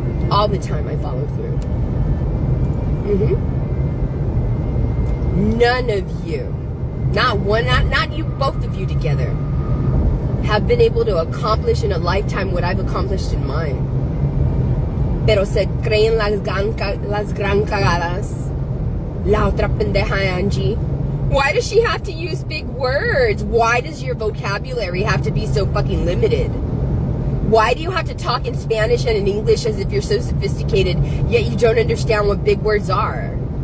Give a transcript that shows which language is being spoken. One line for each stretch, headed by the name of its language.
English: All the time I follow through. None of you, not one, not you, both of you together, have been able to accomplish in a lifetime what I've accomplished in mine.
Spanish: Pero se creen las gran cagadas. La otra pendeja Angie.
English: Why does she have to use big words? Why does your vocabulary have to be so fucking limited? Why do you have to talk in Spanish and in English as if you're so sophisticated, yet you don't understand what big words are?